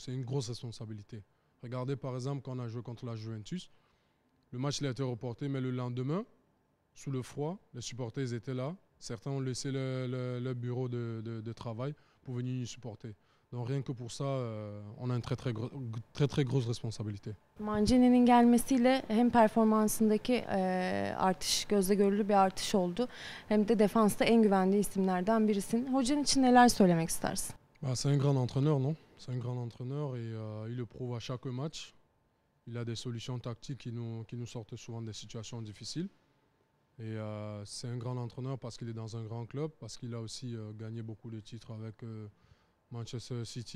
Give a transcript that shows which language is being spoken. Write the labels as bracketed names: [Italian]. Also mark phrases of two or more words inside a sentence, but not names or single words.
[French] C'est une grosse responsabilité. Regardez par exemple quand on a joué contre la Juventus. Le match il a été reporté, mais le lendemain, sous le froid, les supporters étaient là. Certains ont laissé leur bureau de travail pour venir nous supporter. Donc rien que pour ça, on a une très grosse responsabilité. [Turkish] Mancini'nin gelmesiyle hem performansındaki artış, gözle görülür bir artış oldu. Hem de defansta en güvendiği isimlerden birisin. Hocanın için neler söylemek istersin? [French] C'est un grand entraîneur, non? C'est un grand entraîneur et il le prouve à chaque match. Il a des solutions tactiques qui nous sortent souvent des situations difficiles. Et c'est un grand entraîneur parce qu'il est dans un grand club, parce qu'il a aussi gagné beaucoup de titres avec Manchester City.